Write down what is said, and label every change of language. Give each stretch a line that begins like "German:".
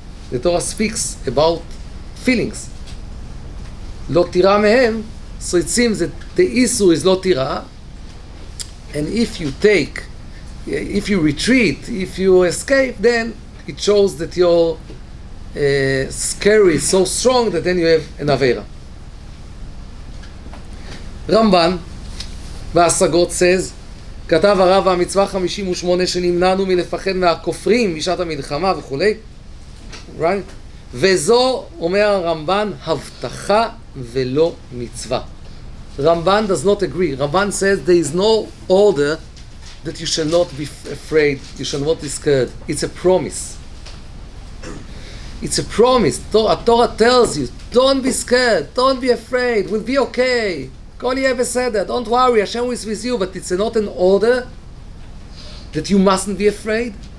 English: The Torah speaks about feelings.
Hebrew: Lo tira mehem,
English: so it seems that the issue is lo tira, and if you retreat, if you escape, then it shows that your scary is so strong that then you have an avera.
Hebrew: רמב"ן בהשגות says, כתב הרב המצווה 58 שנמנענו מלפחד מהכופרים בשעת המלחמה וכולי, right? וזו, אומר הרמב"ן, הבטחה ולא מצווה.
English: Ramban does not agree. Ramban says there is no order that you shall not be afraid, you shall not be scared. It's a promise. It's a promise. Torah tells you, don't be scared, don't be afraid, we'll be okay.
Hebrew: Kol yeh beseder,
English: don't worry, Hashem is with you, but it's not an order that you mustn't be afraid.